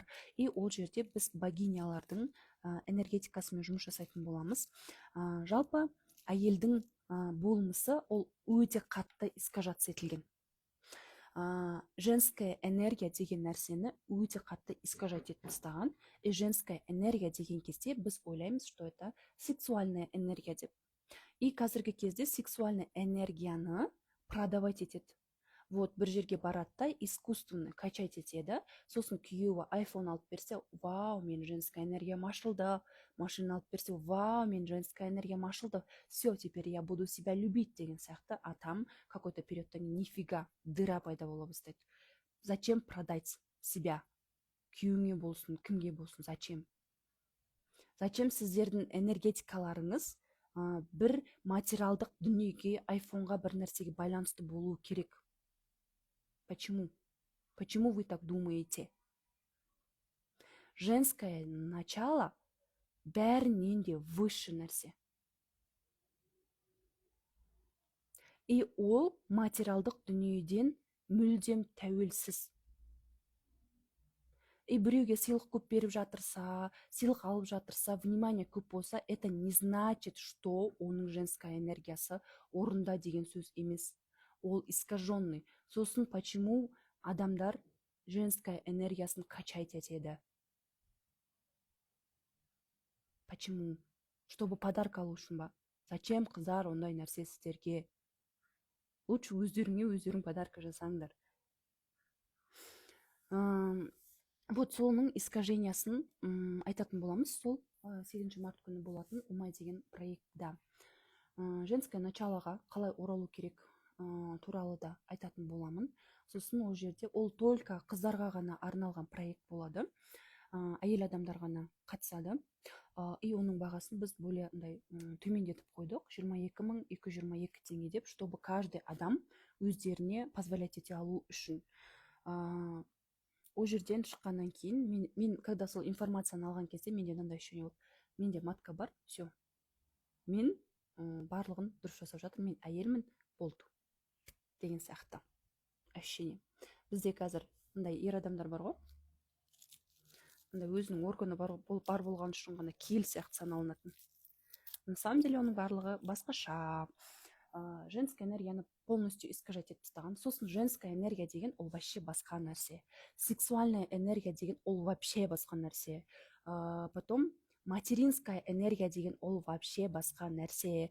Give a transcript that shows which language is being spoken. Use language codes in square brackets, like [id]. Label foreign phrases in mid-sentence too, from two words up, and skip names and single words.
[kk] И ол жерде біз богинялардың энергетикасымен жұмыс жасайтын боламыз. Жалпы әйелдің болмысы ол өте қатты искажаться етілген. [ru] Женская энергия [kk] деген нәрсені өте қатты искажать етіп тастаған. [ru] И женская энергия [kk] деген кезде біз ойлаймыз, [ru] что это сексуальная энергия [kk] деп. И қазіргі кезде сексуальный энергияны продавать етеді. Вот бір жерге барады да [ru] искусственно качать [kk] етеді, сосын күйеуі айфон алып берсе, вау, мен женская энергиям ашылды, машина алып берсе, вау, мен женская энергиям ашылды, [ru] все, теперь я буду себя любить [kk] деген сияқты. [ru] А там какой-то [kk] периодтан кейін [ru] нифига дыра [kk] пайда бола бастайды. [ru] Зачем продать себя? [kk] Күйеуіңе болсын, кімге болсын, [ru] зачем? Зачем [kk] сіздердің энергетикаларыңыз бір материалдық дүниеге, айфонға, бір нәрсеге байланысты болу керек? [ru] Почему? Почему вы так думаете? Женское начало [kk] бәрінен де выше нәрсе. И ол материалдық дүниеден мүлдем тәуелсіз. И біреуге сыйлық көп беріп жатырса, сыйлық алып жатырса, внимание көп болса, [ru] это не значит, что [kk] оның женская энергиясы орында деген сөз емес. Ол искаженный. Сосын почему адамдар женская энергиясын качать етеді? [ru] Почему? Чтобы подарок [kk] алу үшін ба? Зачем қыздар ондай нәрсе сіздерге? Лучше өздерің подарка жасаңдар. Вот соның искажениясын айтатын боламыз. Сол 8 март күні болатын Умай деген проектта. Женское началоға қалай оралу керек туралы да айтатын боламын. Сосын ол жерде ол только қыздарға ғана арналған проект болады. Әйел адамдар ғана қатысады. И оның бағасын біз более төмендетіп қойдық, 22.222 теңге деп, [ru] чтобы каждый [kk] адам өздеріне позволять ете алу үшін. Ол жерден шыққаннан кейін мен когда сол информацияны алған кезде менде мынандай ощущение болды. Менде матка бар, все. Мен барлығын дұрыс жасап жатыр, мен әйелмін, болды деген сияқты ощущение. Бізде қазір мындай ер адамдар бар ғой, өзінің органы бар болған үшін ғана киел сияқты саналынатын. [ru] На самом деле [kk] оның барлығы басқаша. Женская энергияны полностью искажать етіп тастаған. Сосын [ru] женская энергия [kk] деген ол вообще басқа нәрсе. [ru] Сексуальная энергия [kk] деген ол вообще басқа нәрсе. [ru] Потом материнская энергия [kk] деген ол вообще басқа нәрсе.